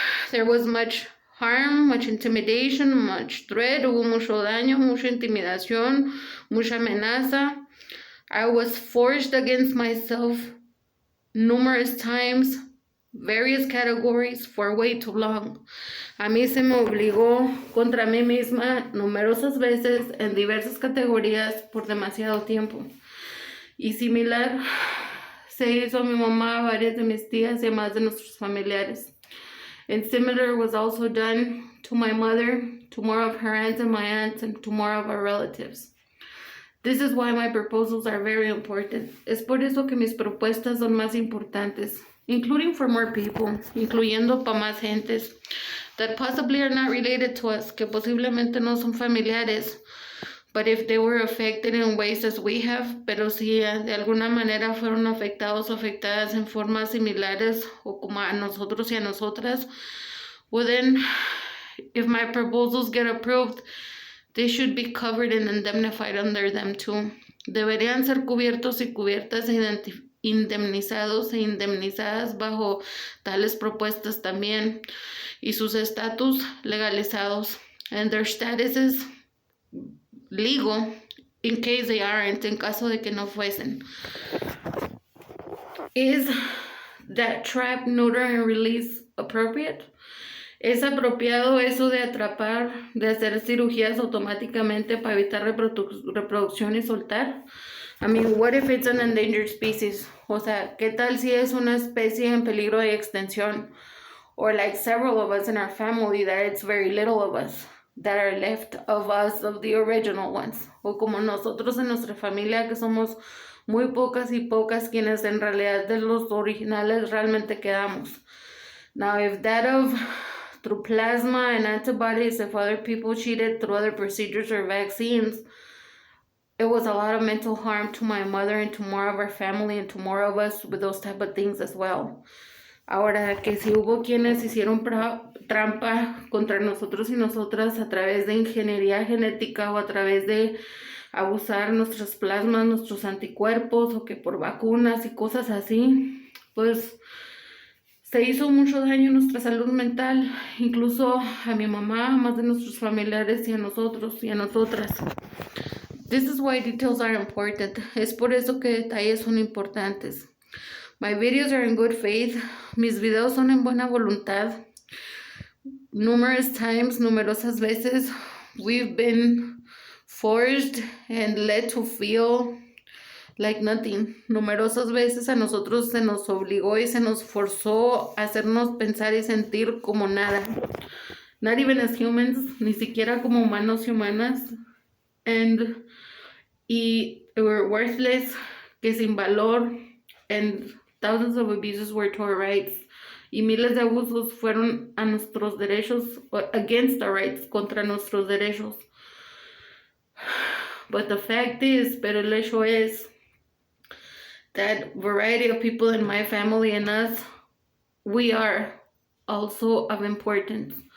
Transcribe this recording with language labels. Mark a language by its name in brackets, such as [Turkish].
[English] There was much harm, much intimidation, much threat. [Spanish] Hubo mucho daño, mucha intimidación, mucha amenaza. [English] I was forged against myself numerous times, various categories, for way too long. [Spanish] A mí se me obligó contra mí misma numerosas veces en diversas categorías por demasiado tiempo. Y similar se hizo a mi mamá, a varias de mis tías y a más de nuestros familiares. [English] And similar was also done to my mother, to more of her aunts and my aunts, and to more of our relatives. This is why my proposals are very important. [Spanish] Es por eso que mis propuestas son más importantes, [English] including for more people, [Spanish] incluyendo para más gentes, [English] that possibly are not related to us, [Spanish] que posiblemente no son familiares, [English] but if they were affected in ways as we have, [Spanish] pero si de alguna manera fueron afectados o afectadas en formas similares o como a nosotros y a nosotras, [English] well then, if my proposals get approved, they should be covered and indemnified under them too. [Spanish] Deberían ser cubiertos y cubiertas e indemnizados e indemnizadas bajo tales propuestas también y sus estatus legalizados [English] and their statuses legal in case they aren't, [Spanish] en caso de que no fuesen. [English] Is that trap, neuter, and release appropriate? [Spanish] ¿Es apropiado eso de atrapar, de hacer cirugías automáticamente para evitar reproducción y soltar? [English] I mean, what if it's an endangered species? [Spanish] O sea, ¿qué tal si es una especie en peligro de extinción? [English] Or like several of us in our family, that it's very little of us that are left of us, of the original ones. [Spanish] O como nosotros en nuestra familia, que somos muy pocas y pocas quienes en realidad de los originales realmente quedamos. [English] Now, if that of through plasma and antibodies, if other people cheated through other procedures or vaccines, it was a lot of mental harm to my mother and to more of our family and to more of us with those type of things as well. [Spanish] Ahora, que si hubo quienes hicieron trampa contra nosotros y nosotras a través de ingeniería genética o a través de abusar nuestros plasmas, nuestros anticuerpos o que por vacunas y cosas así, pues Se hizo mucho daño a nuestra salud mental, incluso a mi mamá, a más de nuestros familiares y a nosotros y a nosotras. [English] This is why details are important. [Spanish] Es por eso que detalles son importantes. [English] My videos are in good faith. [Spanish] Mis videos son en buena voluntad. Numerosas veces, [English] we've been forced and led to feel like nothing. [Spanish] Numerosas veces a nosotros se nos obligó y se nos forzó a hacernos pensar y sentir como nada. [English] Not even as humans, [Spanish] ni siquiera como humanos y humanas. [English] Y we're worthless, [Spanish] que sin valor, [English] and thousands of abuses were to our rights. [Spanish] Y miles de abusos fueron a nuestros derechos, [English] against our rights, [Spanish] contra nuestros derechos. [English] But the fact is, [Spanish] pero el hecho es, [English] that variety of people in my family and us, we are also of importance.